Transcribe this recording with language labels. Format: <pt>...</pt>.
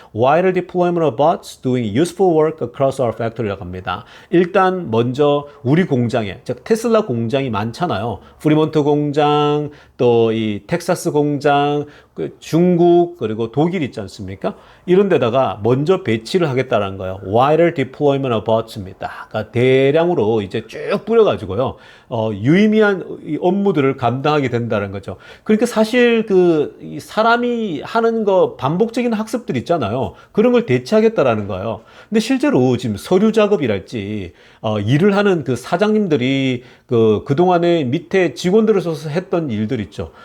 <en>Wider deployment of bots doing useful work across our factory</en> <ko>라고 합니다. 일단 먼저 우리 공장에, 즉 테슬라 공장이 많잖아요. 프리몬트 공장, 또 이 텍사스 공장, 중국, 그리고 독일 있지 않습니까? 이런 데다가 먼저 배치를 하겠다는 거예요.</ko> <en>Wider deployment of bots</en> <ko>입니다. 그러니까 대량으로 이제 쭉 뿌려가지고요, 유의미한 업무들을 감당하게 된다는 거죠. 그러니까 사실 이 사람이 하는 거 반복적인 학습들 있잖아요. 그런 걸 대체하겠다라는 거예요. 근데 실제로 지금 서류 작업이랄지, 일을 하는 그 사장님들이 그동안에 밑에 직원들을 써서 했던 일들 있죠.</ko>